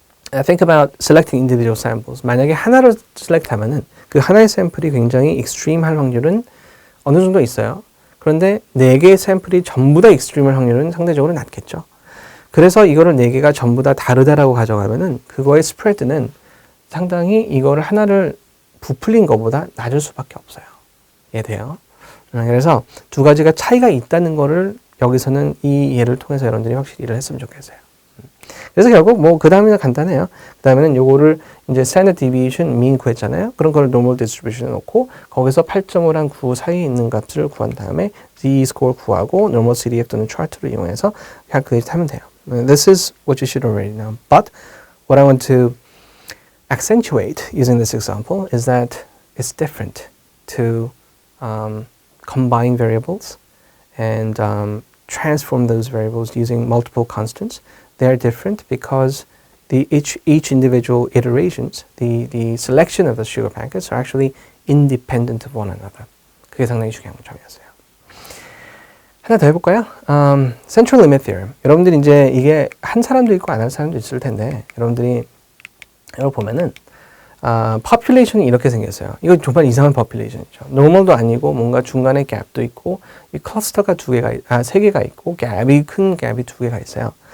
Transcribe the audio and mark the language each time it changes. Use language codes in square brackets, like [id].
[en] Think about selecting individual samples. [ko] 만약에 하나를 셀렉트하면은 그 하나의 샘플이 굉장히 extreme 할 확률은 어느 정도 있어요. 그런데 4개의 샘플이 전부 다 extreme할 확률은 상대적으로 낮겠죠. 그래서 이거를 4개가 전부 다 다르다라고 가져가면은 그거의 스프레드는 상당히 이거를 하나를 부풀린 것보다 낮을 수밖에 없어요. 이해돼요? 그래서 두 가지가 차이가 있다는 거를 여기서는 이 예를 통해서 여러분들이 확실히 이해를 했으면 좋겠어요. 그래서 결국 뭐 그 다음에는 간단해요. 그 다음에는 요거를 이제 standard deviation mean 구했잖아요. 그런 걸 normal distribution에 놓고 거기서 8.5랑 9 사이에 있는 값을 구한 다음에 z-score 구하고 normal CDF 또는 차트를 이용해서 calculate 하면 돼요. [en] This is what you should already know. But what I want to accentuate using this example is that it's different to combine variables and transform those variables using multiple constants. They are different because each individual iterations, the selection of the sugar packets are actually independent of one another. [ko] 그게 상당히 중요한 점이었어요. 하나 더 해볼까요? Central Limit Theorem. 여러분들이 이제 이게 한 사람도 있고 안 한 사람도 있을 텐데 여러분들이 이걸 보면은 population이 이렇게 생겼어요. 이거 정말 이상한 population이죠. normal도 아니고 뭔가 중간에 갭도 있고 이 클러스터가 세 개가 있고 큰 갭이 2개가 있어요.